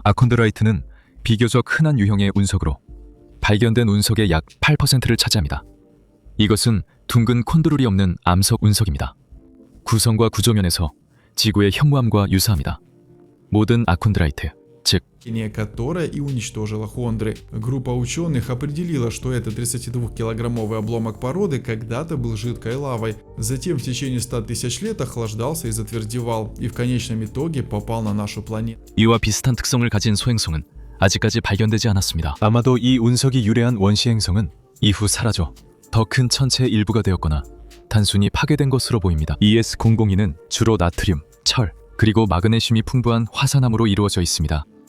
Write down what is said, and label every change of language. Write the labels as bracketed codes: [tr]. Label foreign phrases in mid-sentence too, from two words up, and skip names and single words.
[ko] 아콘드라이트는 비교적 흔한 유형의 운석으로 발견된 운석의 약 8%를 차지합니다. 이것은 둥근 콘드룰이 없는 암석 운석입니다. 구성과 구조면에서 지구의 현무암과 유사합니다. 모든 아콘드라이트, 즉 [ru] которая и уничтожила хондры. Группа ученых определила, что этот 32-килограммовый обломок породы когда-то был жидкой лавой, затем в течение 100 тысяч лет охлаждался и затвердевал, и в конечном итоге попал на нашу планету. [ko] 이와 비슷한 특성을 가진 소행성은 아직까지 발견되지 않았습니다. 아마도 이 운석이 유래한 원시 행성은 이후 사라져 더 큰 천체의 일부가 되었거나 단순히 파괴된 것으로 보입니다. ES002는 주로 나트륨, 철, 그리고 마그네슘이 풍부한 화산암으로 이루어져 있습니다.